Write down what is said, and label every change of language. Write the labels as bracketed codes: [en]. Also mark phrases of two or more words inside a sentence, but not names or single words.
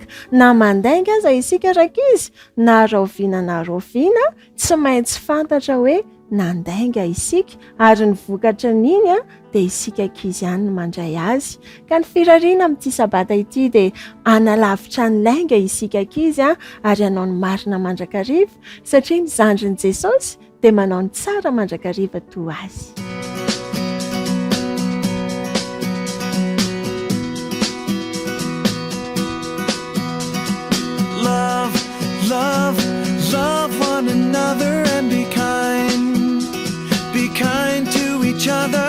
[mg] Na mandainga aza isika rakizy, na raoviana tsy maintsy fantatra hoe nandainga isika, ary ny vokatra n'iny dia isika ankizy ihany no mandray azy. Ka ny firariana amin'ity sabata ity dia analavitra ny lainga isika ankizy ary hanao ny marina mandrakariva, satria ny zandrin'i Jesosy dia manao ny tsara mandrakariva toa azy. [en] Love one another and be kind to each other.